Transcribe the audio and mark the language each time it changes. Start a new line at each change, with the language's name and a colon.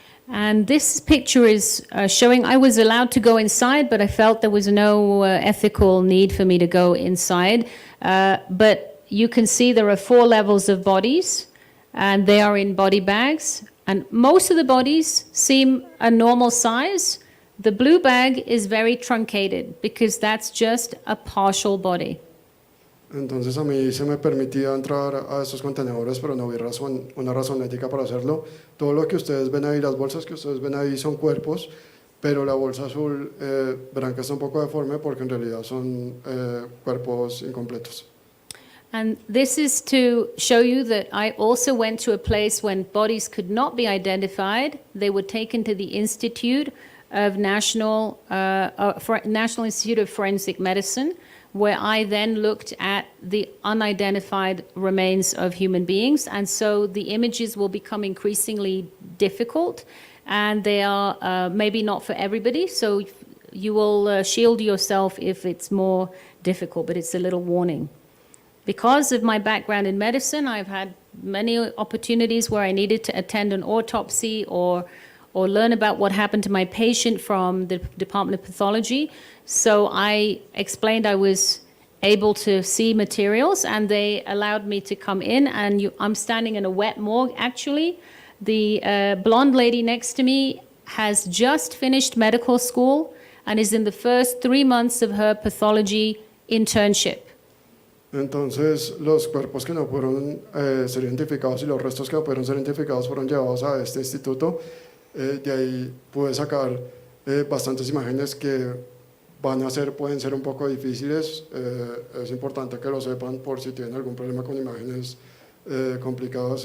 English: And this picture is showing I was allowed to go inside, but I felt there was no ethical need for me to go inside. But you can see there are 4 levels of bodies, and they are in body bags. And most of the bodies seem a normal size. The blue bag is very truncated because that's just a partial body.
Spanish: Entonces a mí se me permitía entrar a estos contenedores, pero no vi una razón ética para hacerlo. Todo lo que ustedes ven ahí, las bolsas que ustedes ven ahí son cuerpos, pero la bolsa azul verán que está un poco deforme porque en realidad son cuerpos incompletos.
English: And this is to show you that I also went to a place when bodies could not be identified. They were taken to the Institute of National Institute of Forensic Medicine, where I then looked at the unidentified remains of human beings. And so the images will become increasingly difficult, and they are maybe not for everybody. So you will shield yourself if it's more difficult, but it's a little warning. Because of my background in medicine, I've had many opportunities where I needed to attend an autopsy or learn about what happened to my patient from the Department of Pathology. So I explained I was able to see materials, and they allowed me to come in, and I'm standing in a wet morgue, actually. The blonde lady next to me has just finished medical school and is in the first 3 months of her pathology internship.
Spanish: Entonces los cuerpos que no pudieron ser identificados y los restos que no pudieron ser identificados fueron llevados a este instituto. De ahí pude sacar bastantes imágenes que pueden ser un poco difíciles. Es importante que lo sepan por si tienen algún problema con imágenes complicadas.